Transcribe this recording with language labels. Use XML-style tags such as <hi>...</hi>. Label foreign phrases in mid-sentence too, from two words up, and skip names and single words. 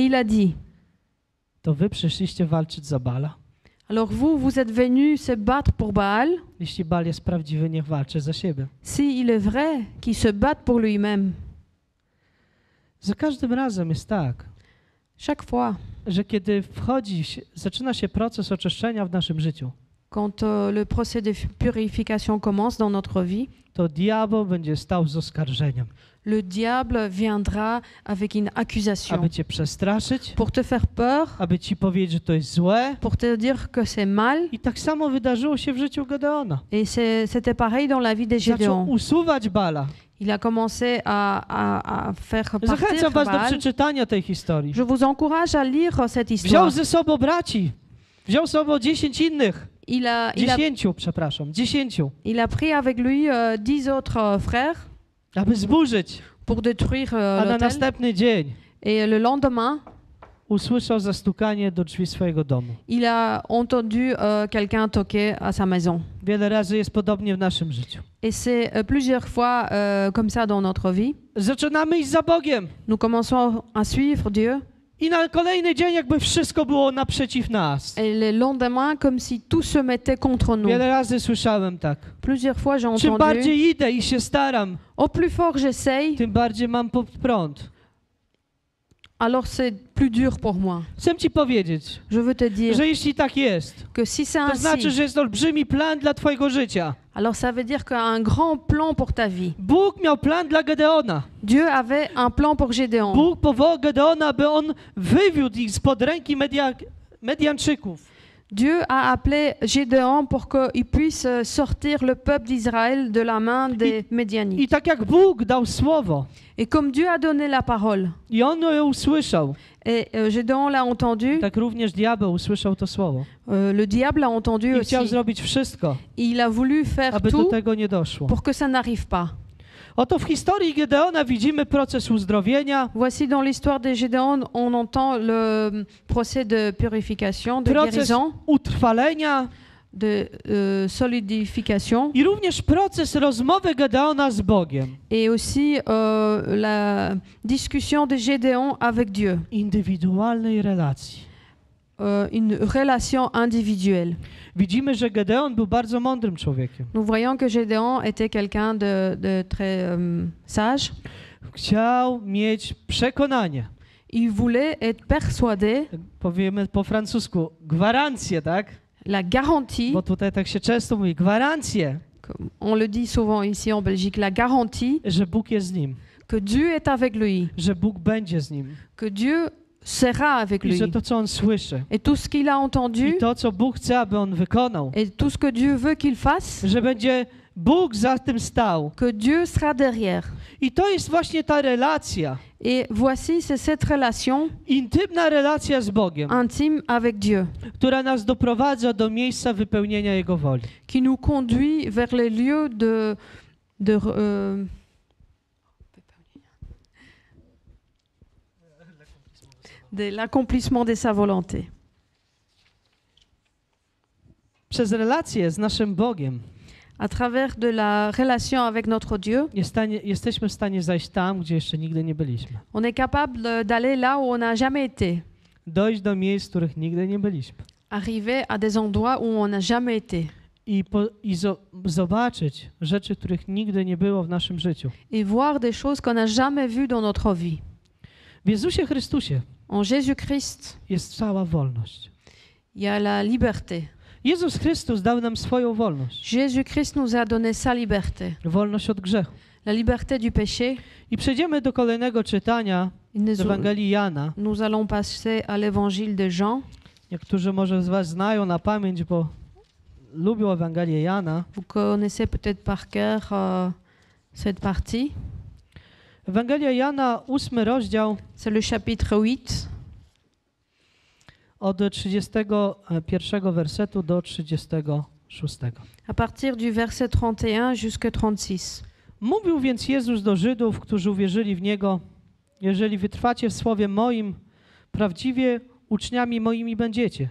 <fr>et il a dit</fr> <pl>to wy przyszliście walczyć za Bala?</pl> <fr>alors vous êtes venus se battre pour Baal.</fr> <pl>Jeśli Bal jest prawdziwy, niech walczy za siebie.</pl> <fr>Si il est vrai qu'il se batte pour lui-même.</fr> <pl>Za każdym razem jest tak,</pl> <fr>Chaque fois,</fr> <pl>że kiedy zaczyna się proces oczyszczenia w naszym życiu,</pl> <fr>quand le procès de purification commence dans notre vie,</fr> <pl>to diabeł będzie stał z oskarżeniem,</pl> <fr>le diable viendra avec une accusation</fr> <pl>aby cię przestraszyć,</pl> <fr>pour te faire peur,</fr> <pl>aby ci powiedzieć, że to jest złe.</pl> <fr>pour te dire que c'est mal.</fr> <pl>I tak samo wydarzyło się w życiu Gedeona.</pl> <fr>Et c'était pareil dans la vie de</fr> <pl>Zaczął</pl> <fr>Gédéon.</fr> <pl>usuwać Bala.</pl> <fr>Il a commencé à faire partir</fr> <pl>Zachęcam was do</pl> <fr>Baal.</fr> <pl>przeczytania tej historii.</pl> <fr>Je vous encourage à lire cette</fr> <pl>Wziął</pl> <fr>histoire.</fr> <pl>ze sobą braci. Wziął ze sobą 10 innych.</pl> <fr>Il a 10. il a pris avec lui 10 autres frères</fr> <pl>Aby zburzyć.</pl> <fr>pour détruire</fr> <pl>A na</pl> <fr>l'autel.</fr> <pl>następny dzień</pl> <fr>Et le lendemain,</fr> <pl>usłyszał zastukanie do drzwi swojego domu.</pl> <fr>il a entendu quelqu'un toquer à sa maison.</fr> <pl>Wiele razy jest podobnie w naszym życiu.</pl> <fr>Et c'est plusieurs fois comme ça dans notre vie.</fr> <pl>Zaczynamy iść za Bogiem.</pl> <fr>Nous commençons à suivre Dieu.</fr> <pl>I na kolejny dzień jakby wszystko było naprzeciw nas.</pl> <fr>Et le lendemain, comme si tout se mettait contre nous.</fr> <pl>Wiele razy słyszałem tak.</pl> <fr>Plusieurs fois, j'ai</fr> <pl>Czym</pl> <fr>entendu.</fr> <pl>bardziej idę i się staram,</pl> <fr>Au plus fort j'essaye,</fr> <pl>tym bardziej mam pod prąd.</pl> <fr>alors c'est plus dur pour moi.</fr> <pl>Chcę ci powiedzieć,</pl> <fr>Je veux te dire</fr> <pl>że jeśli tak jest,</pl> <fr>que si c'est</fr> <pl>to znaczy,</pl> <fr>ainsi,</fr> <pl>że jest olbrzymi plan dla twojego życia.</pl> <fr>alors ça veut dire qu'il y a un grand plan pour ta vie.</fr> <pl>Bóg miał plan dla Gedeona.</pl> <fr>Dieu avait un plan pour Gédéon.</fr> <pl>Bóg powołał Gedeona, by on wywiódł ich spod ręki Medianczyków.</pl> <fr>Dieu a appelé Gédéon pour qu'il puisse sortir le peuple d'Israël de la main des Médianites.</fr> <pl>I tak jak Bóg dał słowo</pl> <fr>Et comme Dieu a donné la parole,</fr> <pl>i on ją usłyszał,</pl> <fr>et Gédéon l'a entendu,</fr> <pl>tak również diabeł usłyszał to słowo.</pl> <fr>le diable a entendu</fr> <pl>I chciał</pl> <fr>aussi.</fr> <pl>zrobić wszystko,</pl> <fr>Il a voulu faire</fr> <pl>aby do</pl> <fr>tout</fr> <pl>tego nie doszło.</pl> <fr>pour que ça n'arrive pas.</fr> <pl>Oto w historii Gedeona widzimy proces uzdrowienia,</pl> <fr>Voici dans l'histoire de Gédéon, on entend le procès de purification, de</fr> <pl>proces</pl> <fr>guérison,</fr> <pl>utrwalenia</pl> <fr>de solidification</fr> <pl>i również proces rozmowy Gedeona z Bogiem.</pl> <fr>et aussi la discussion de Gédéon avec Dieu.</fr> <pl>Indywidualnej relacji.</pl> <fr>une relation individuelle.</fr> <pl>Widzimy, że Gedeon był bardzo mądrym człowiekiem.</pl> <fr>Nous voyons que Gédéon était quelqu'un de très sage.</fr> <pl>Chciał mieć przekonanie.</pl> <fr>Il voulait être persuadé,</fr> <pl>Powiemy po francusku, gwarancję, tak?</pl> <fr>la garantie,</fr> <pl>Bo tutaj tak się często mówi, gwarancję,</pl> <fr>on le dit souvent ici en Belgique, la garantie</fr> <pl>że Bóg jest z nim,</pl> <fr>que Dieu est avec lui,</fr> <pl>że Bóg będzie z nim</pl> <fr>que Dieu sera avec</fr> <pl>i</pl> <fr>lui.</fr> <pl>że to, co on słyszy</pl> <fr>Et tout ce qu'il a entendu,</fr> <pl>i to, co Bóg chce, aby on wykonał,</pl> <fr>et tout ce que Dieu veut qu'il fasse,</fr> <pl>że będzie Bóg za tym stał.</pl> <fr>que Dieu sera derrière.</fr> <pl>I to jest właśnie ta relacja,</pl> <fr>Et voici, c'est cette relation</fr> <pl>intymna relacja z Bogiem,</pl> <fr>intime avec Dieu</fr> <pl>która nas doprowadza do miejsca wypełnienia Jego woli.</pl> <fr>qui nous conduit vers les lieux de l'accomplissement de sa volonté.</fr> <pl>Przez relację z naszym Bogiem</pl> <fr>À travers de la relation avec notre Dieu,</fr> <pl>jesteśmy w stanie zajść tam, gdzie jeszcze nigdy nie byliśmy.</pl> <fr>on est capable d'aller là où on n'a jamais été,</fr> <pl>Dojść do miejsc, w których nigdy nie byliśmy.</pl> <fr>arriver à des endroits où on n'a jamais été</fr> <pl>Zobaczyć rzeczy, których nigdy nie było w naszym życiu.</pl> <fr>et voir des choses qu'on n'a jamais vues dans notre vie.</fr> <pl>W Jezusie Chrystusie</pl> <fr>En Jésus-Christ,</fr> <pl>jest cała wolność.</pl> <fr>il y a la liberté.</fr> <pl>Jezus Chrystus dał nam swoją wolność.</pl> <fr>Jésus-Christ nous a donné sa liberté,</fr> <pl>Wolność od grzechu.</pl> <fr>la liberté du péché.</fr> <pl>I przejdziemy do kolejnego czytania</pl> <fr>Et nous,</fr> <pl>z Ewangelii Jana.</pl> <fr>nous allons passer à l'évangile de Jean.</fr> <pl>Niektórzy może z was znają na pamięć, bo lubią Ewangelię Jana.</pl> <fr>Vous connaissez peut-être par cœur cette partie.</fr> <pl>Ewangelia Jana, 8 rozdział,</pl> <fr>C'est le chapitre 8,</fr> <pl>od 31 wersetu do 36.</pl> <fr>à partir du verset 31 jusqu'à 36.</fr> <pl>Mówił więc Jezus do Żydów, którzy uwierzyli w Niego: jeżeli wytrwacie w słowie moim, prawdziwie uczniami moimi będziecie.</pl>